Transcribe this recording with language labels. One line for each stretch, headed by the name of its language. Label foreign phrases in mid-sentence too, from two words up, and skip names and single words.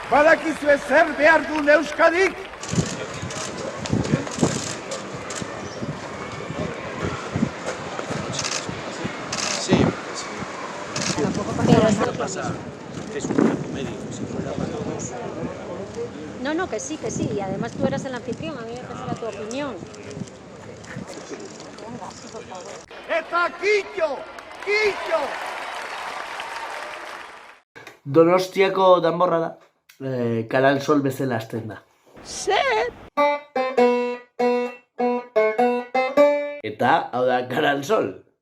Basque: badakizue zer behar duen Euskadik?
Spanish: No, que sí, y además tú eras el anfitrión, a mí me parece tu opinión.
Basque: Eta kitxo! Donostiako danborra da, Kanal Sol bezala hasten da. Zer? Eta, hau da, Kanal Sol.